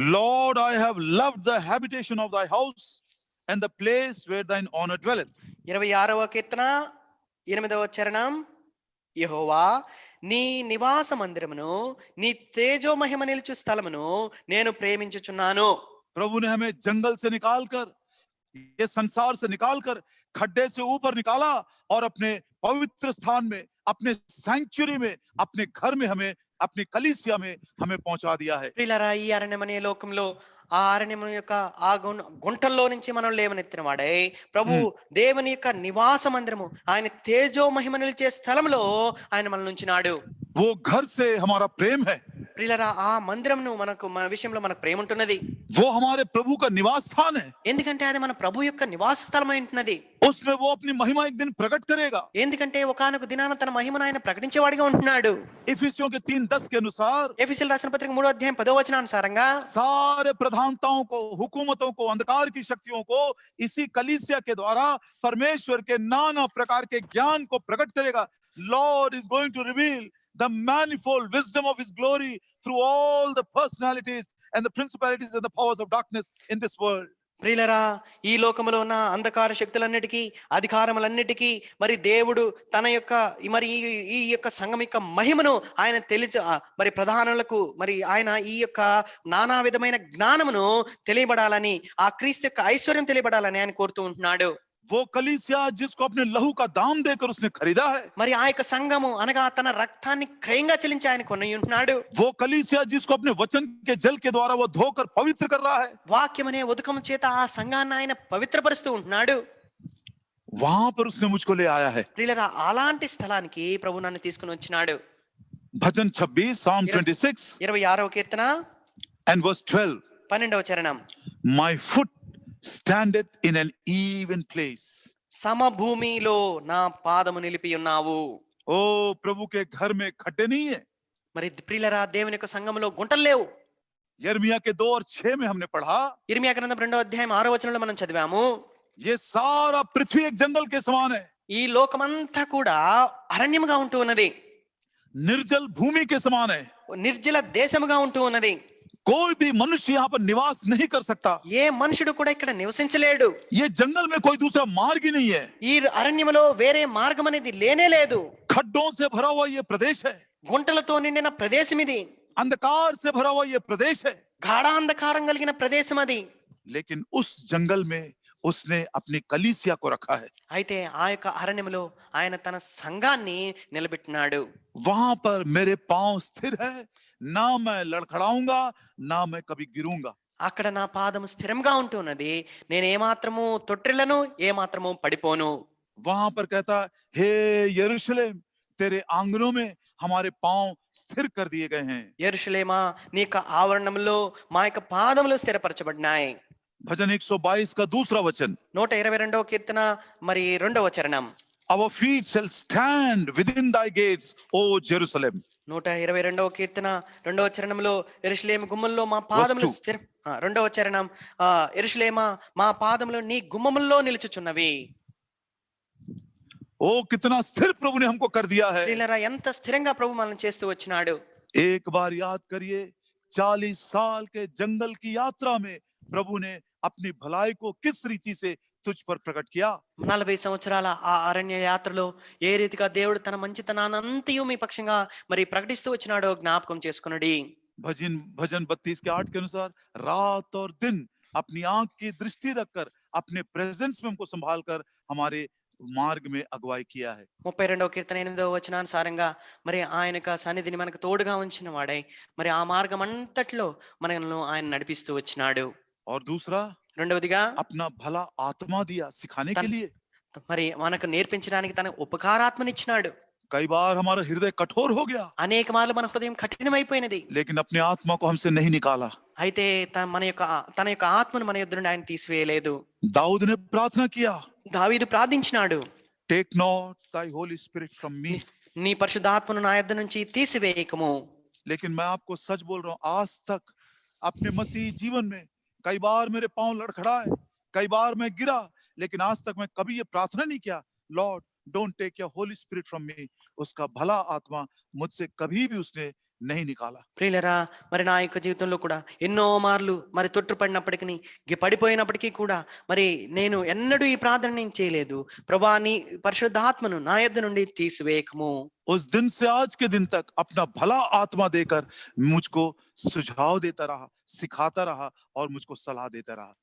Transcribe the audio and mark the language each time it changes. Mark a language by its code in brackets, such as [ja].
[en] Lord, I have loved the habitation of thy house and the place where thine honor dwelleth. [te] 26వ కీర్తన 8వ చరణం. యెహోవా నీ నివాస మందిరమును నీ తేజో మహిమ నిలుచు స్థలమును నేను ప్రేమించుచున్నాను. [hi] प्रभु ने हमें जंगल से निकालकर, ये संसार से निकालकर खड्डे से ऊपर निकाला और अपने पवित्र स्थान में, अपने सैंक्चुरी में, अपने घर में, हमें अपनी कलीसिया में हमें पहुंचा दिया है। [te] ప్రియులారా ఈ అరణ్యం అనే లోకంలో ఆ అరణ్యం యొక్క ఆ గుంటల్లో నుంచి మనం లేవనెత్తిన వాడే ప్రభు దేవుని యొక్క నివాస మందిరము, ఆయన తేజో మహిమ నిలిచే స్థలంలో ఆయన మనల్ని ఉంచినాడు. [hi] वो घर से हमारा प्रेम है। [te] ప్రియులారా ఆ మందిరమును మన విషయంలో మనకు ప్రేమ ఉంటున్నది. [hi] वो हमारे प्रभु का निवास स्थान है। [te] ఎందుకంటే అది మన ప్రభు యొక్క నివాస స్థలం అయి ఉంటున్నది. [hi] उसमें वो अपनी महिमा एक दिन प्रकट करेगा। [te] ఎందుకంటే ఒకానొక దినాన తన మహిమను ఆయన ప్రకటించేవాడిగా ఉంటున్నాడు. [hi] इफिसियों के 3:10 के अनुसार, [te] ఎఫెసీయులకు రాసిన పత్రిక 3వ అధ్యాయం 10వ వచనానుసారంగా [hi] सारे प्रधानताओं को, हुकूमतों को, अंधकार की शक्तियों को इसी कलीसिया के द्वारा परमेश्वर के नाना प्रकार के ज्ञान को प्रकट करेगा। [en] Lord is going to reveal the manifold wisdom of his glory through all the personalities and the principalities and the powers of darkness in this world. [te] ప్రియులరా ఈ లోకములో ఉన్న అంధకార శక్తులన్నిటికీ, అధికారములన్నిటికీ మరి దేవుడు తన యొక్క మరి ఈ యొక్క సంఘం యొక్క మహిమను ఆయన మరి ప్రధానులకు మరి ఆయన ఈ యొక్క నానా విధమైన జ్ఞానమును తెలియబడాలని, ఆ క్రీస్తు యొక్క ఐశ్వర్యం తెలియబడాలని ఆయన కోరుతూ ఉంటున్నాడు. [hi] वो कलीसिया जिसको अपने लहू का दाम देकर उसने खरीदा है। [te] మరి ఆ యొక్క సంఘము అనగా తన రక్తాన్ని క్రయంగా చెల్లించి ఆయన కొని ఉంటున్నాడు. [hi] वो कलीसिया जिसको अपने वचन के जल के द्वारा वो धोकर पवित्र कर रहा है। [te] వాక్యం అనే ఉదకం చేత ఆ సంఘాన్ని ఆయన పవిత్రపరుస్తూ ఉంటున్నాడు. [hi] वहां पर उसने मुझको ले आया है। [te] ప్రియులారా అలాంటి స్థలానికి ప్రభు నన్ను తీసుకుని వచ్చినాడు. [hi] भजन 26, [en] Psalm 26 [te] 26వ కీర్తన [en] and verse 12. [te] 12వ చరణం. [en] My foot standeth in an even place. [te] సమభూమిలో నా పాదము నిలిపి ఉన్నావు. [hi] ओ प्रभु के घर में खड्डे नहीं है। [te] మరి ప్రియులారా దేవుని యొక్క సంఘములో గుంటలు లేవు. [hi] यिर्मयाह के 2 और 6 में हमने पढ़ा, [te] ఇర్మియా గ్రంథం 2వ అధ్యాయం 6వ వచనంలో మనం చదివాము, [hi] ये सारा पृथ्वी एक जंगल के समान है। [te] ఈ లోకమంతా కూడా అరణ్యముగా ఉంటూ ఉన్నది, [hi] निर्जल भूमि के समान है। [te] నిర్జల దేశముగా ఉంటూ ఉన్నది. [hi] कोई भी मनुष्य यहाँ पर निवास नहीं कर सकता। [te] ఏ మనుషుడు కూడా ఇక్కడ నివసించలేడు. [hi] ये जंगल में कोई दूसरा मार्ग ही नहीं है। [te] ఈ అరణ్యములో వేరే మార్గం అనేది లేనే లేదు. [hi] खड्डों से भरा हुआ ये प्रदेश है। [te] గుంటలతో నిండిన ప్రదేశం ఇది. [hi] अंधकार से भरा हुआ ये प्रदेश है। [te] గాఢాంధకారం కలిగిన ప్రదేశం అది. [hi] लेकिन उस जंगल में उसने अपनी कलीसिया को रखा है। [te] అయితే ఆ యొక్క అరణ్యములో ఆయన తన సంఘాన్ని నిలబెట్టినాడు. [hi] वहां पर मेरे पांव स्थिर है, ना मैं लड़खड़ाऊंगा, ना मैं कभी गिरूंगा। [te] అక్కడ నా పాదం స్థిరంగా ఉంటున్నది. నేను ఏమాత్రము తొట్టిల్లను, ఏమాత్రము పడిపోను. [hi] वहां पर कहता, हे यरूशलेम, तेरे आंगनों में हमारे पांव स्थिर कर दिए गए हैं। [te] యెరూషలేమా, నీ యొక్క ఆవరణంలో మా యొక్క పాదములు స్థిరపరచబడినాయి. [hi] भजन 122 का दूसरा वचन, [te] 122వ కీర్తన మరి 2వ చరణం. [en] our feet shall stand within thy gates, O Jerusalem. [te] 122వ కీర్తన 2వ చరణంలో యెరూషలేము గుమ్మల్లో మా పాదములు వస్తు. 2వ చరణం, యెరూషలేమా మా పాదములు నీ గుమ్మముల్లో నిలుచుచున్నవి. [hi] ओ कितना स्थिर प्रभु ने हमको कर दिया है। [te] ప్రియులారా, ఎంత స్థిరంగా ప్రభు మనల్ని చేస్తూ వచ్చినాడు. [hi] एक बार याद करिए, 40 साल के जंगल की यात्रा में प्रभु ने अपनी भलाई को किस रीति से तुझ पर प्रकट किया। [te] 40 సంవత్సరాల ఆ అరణ్య యాత్రలో ఏ రీతిగా దేవుడు తన మంచితనాన్నంతయు మీ పక్షంగా మరి ప్రకటిస్తూ వచ్చినాడో జ్ఞాపకం చేసుకునడి. [hi] भजन भजन 32 के 8 के अनुसार रात और दिन अपनी आंख की दृष्टि रखकर अपने प्रेजेंस में हमको संभाल कर हमारे मार्ग में अगुवाई किया है। [te] 32వ కీర్తన 8వ వచనానుసారంగా మరి ఆయన యొక్క సన్నిధిని మనకు తోడుగా ఉంచిన వాడై మరి ఆ మార్గం అంతట్లో మనల్ని ఆయన నడిపిస్తూ వచ్చినాడు. [hi] और दूसरा, [te] రెండవదిగా [hi] अपना भला आत्मा दिया सिखाने के तन- लिए। [te] మరి మనకు నేర్పించడానికి తన ఉపకారాత్మనిచ్చినాడు. [hi] कई बार हमारा हृदय कठोर हो गया, [te] అనేక మార్లు మన హృదయం కఠినమైపోయినది. [hi] लेकिन अपने आत्मा को हमसे नहीं निकाला। [te] అయితే తన యొక్క ఆత్మను మన యొద్ద నుండి ఆయన తీసివేయలేదు. [hi] दाऊद ने प्रार्थना किया, [te] దావీదు ప్రార్థించినాడు, [en] Take not thy holy spirit from me. [te] నీ పరిశుద్ధాత్మను నా యొద్ద నుంచి తీసివేయకము. [hi] लेकिन मैं आपको सच बोल रहा हूं, आज तक अपने मसीह जीवन में कई बार मेरे पांव लड़खड़ाए, कई बार मैं गिरा, लेकिन आज तक मैं कभी ये प्रार्थना नहीं किया, [en] Lord don't take your holy spirit from me. [hi] उसका भला आत्मा मुझसे कभी भी उसने नहीं निकाला। [te] ప్రియులరా, మరి నా యొక్క జీవితంలో కూడా ఎన్నో మార్లు మరి తొట్టుపడినప్పటికీ పడిపోయినప్పటికీ కూడా మరి నేను ఎన్నడూ ఈ ప్రార్థన నేను చేయలేదు, ప్రభా నీ పరిశుద్ధాత్మను నా యొద్ద నుండి తీసివేయకము. [hi] उस दिन से आज के दिन तक अपना भला आत्मा देकर मुझको सुझाव देता रहा, सिखाता रहा और मुझको सलाह देता रहा।